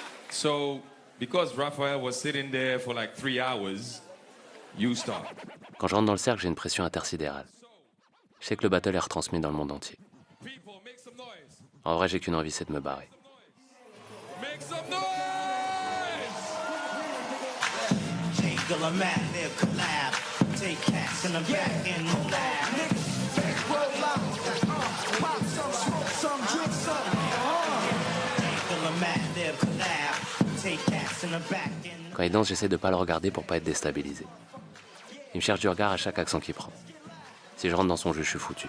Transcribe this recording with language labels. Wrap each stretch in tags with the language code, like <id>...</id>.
<en>So, because Raphael was sitting there for like 3 hours, you start.</en> <fr>Quand je rentre dans le cercle, j'ai une pression intersidérale. Je sais que le battle est retransmis dans le monde entier.</fr> <en>People, make some noise.</en> <fr>En vrai, j'ai qu'une envie, c'est de me barrer.</fr> <en>Make some noise! Jingle a mad live collab. Take cats in the back in the lab. Roll out. Pop some, smoke some, drink some. Jingle a mad live collab. Take cats in the back in the</en> <fr>Quand il danse, j'essaie de pas le regarder pour pas être déstabilisé. Il me cherche du regard à chaque accent qu'il prend. Si je rentre dans son jeu, je suis foutu.</fr>